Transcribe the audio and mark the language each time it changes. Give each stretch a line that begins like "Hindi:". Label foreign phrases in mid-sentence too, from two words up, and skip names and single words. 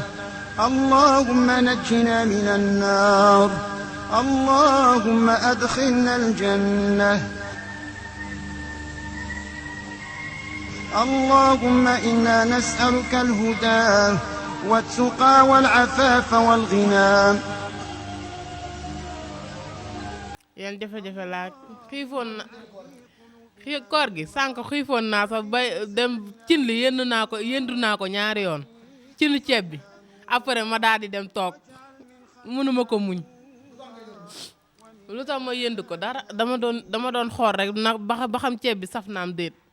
Arabic: اللهم نجنا من النار. اللهم أدخلنا الجنة. اللهم إنا نسألك الهدى والتقى والعفاف والغنى.
Wolof: yan jafe-jafe laa xiifoon na koor gi sànq xiifoon naa sax ba dem cin li yëndu naa ko ñaari yoon cinu ceeb bi après ma daal di dem toog mënuma ko muñ lu tax ma yënd ko dara dama doon xool rek na ba xam ceeb bi saf naam déet